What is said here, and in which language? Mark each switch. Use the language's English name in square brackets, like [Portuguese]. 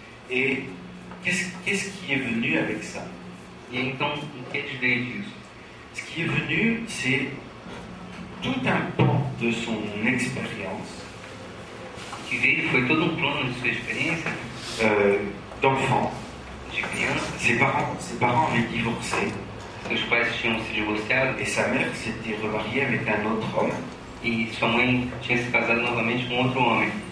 [French] Et qu'est-ce qui est venu avec ça? [Portuguese] E aí, então, o que veio disso? [French] Ce qui est venu, c'est tout un pan de son expérience [Portuguese] O que veio foi todo um plano de sua experiência [French] d'enfant. [Portuguese] de criança. [French] Ses parents avaient divorcé [Portuguese] Seus pais tinham se divorciado [French] et sa mère s'était remariée avec un autre homme. [Portuguese] e sua mãe tinha se casado novamente com outro homem.